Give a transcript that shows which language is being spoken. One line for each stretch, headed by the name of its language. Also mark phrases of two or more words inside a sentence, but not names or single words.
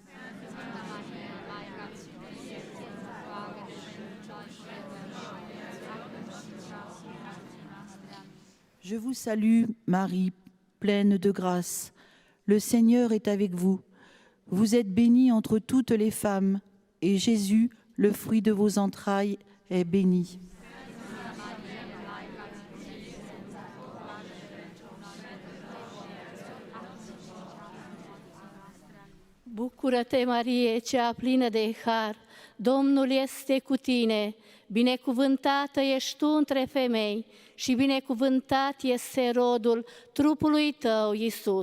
French: Je vous salue, Marie, pleine de grâce. Le Seigneur est avec vous. Vous êtes bénie entre toutes les femmes, et Jésus, le fruit de vos entrailles, est béni.
Romanian: Bucură-te, Marie, cea plină de har, Domnul este cu tine, binecuvântată ești tu între femei și binecuvântat este rodul trupului tău, Iisus.